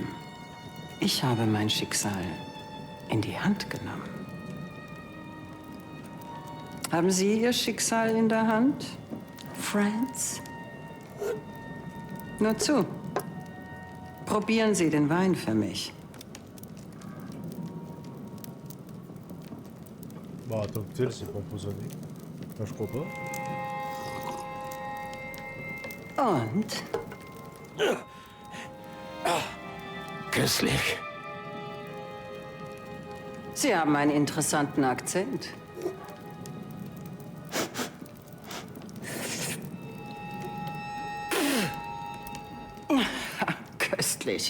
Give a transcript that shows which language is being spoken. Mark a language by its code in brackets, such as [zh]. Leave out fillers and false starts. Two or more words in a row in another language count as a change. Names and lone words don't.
[de] Ich habe mein Schicksal in die Hand genommen. Haben Sie Ihr Schicksal in der Hand, Franz? Nur zu. Probieren Sie den Wein für mich. [fr] Bah, tant que tel, c'est pas empoisonné. Enfin, je crois pas. [de] Und? Köstlich. Sie haben einen interessanten Akzent. Köstlich.